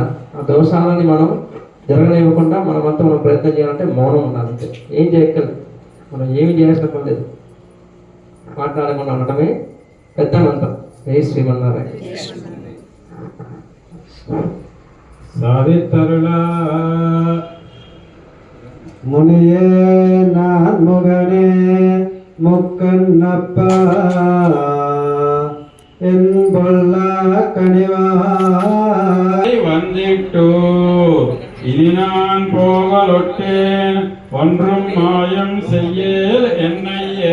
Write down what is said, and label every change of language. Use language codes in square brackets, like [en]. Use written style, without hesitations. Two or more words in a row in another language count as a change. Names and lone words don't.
[te] ఆ దోషాలని మనం జరగనివ్వకుండా మనమంతా మనం ప్రయత్నం చేయాలంటే మౌనం ఉండాలంటే ఏం చేయక్కర్లేదు. మనం ఏమి చేయాల్సిన పని లేదు. మాట్లాడకుండా ఉండటమే పెద్ద మంత్రం. ఏ శ్రీమన్నారాయణ. సావిత్రులా [ta] முனியே நான் முகனே முக்கண்ணப்பா என் பொல்லா கனிவாய் வந்திட்டு இனி நான் போகலொட்டேன் ஒன்றும் மாயம் செய்யேல் என்னையே.